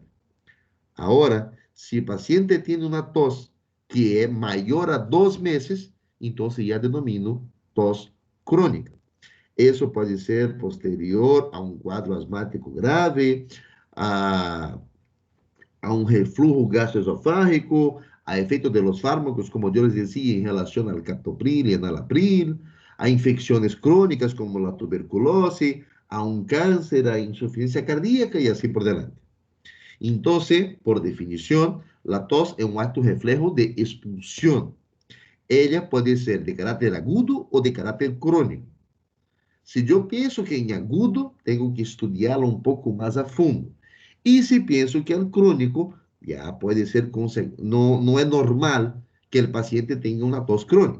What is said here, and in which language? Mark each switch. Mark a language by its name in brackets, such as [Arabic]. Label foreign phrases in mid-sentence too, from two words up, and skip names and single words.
[Portuguese] Agora, se o paciente tem uma tos que é maior a 2 meses, então já denomino tos crônica. Isso pode ser posterior a um quadro asmático grave, a um reflujo gastroesofágico, a efeito de [Spanish] los fármacos, [Portuguese] como eu [Spanish] les decía, [Portuguese] em relação ao captopril e enalapril, a infecções crônicas como a tuberculose, a um câncer, a insuficiência cardíaca e assim por diante. Então, por definição, a tos é um [Spanish] acto reflejo [Portuguese] de expulsão. Ela pode ser de caráter agudo ou de caráter crônico. Se eu penso que é agudo, tenho que estudá-lo um pouco mais a fundo. E se penso que é crônico, já pode ser, não é normal que o paciente tenha uma tos crônica.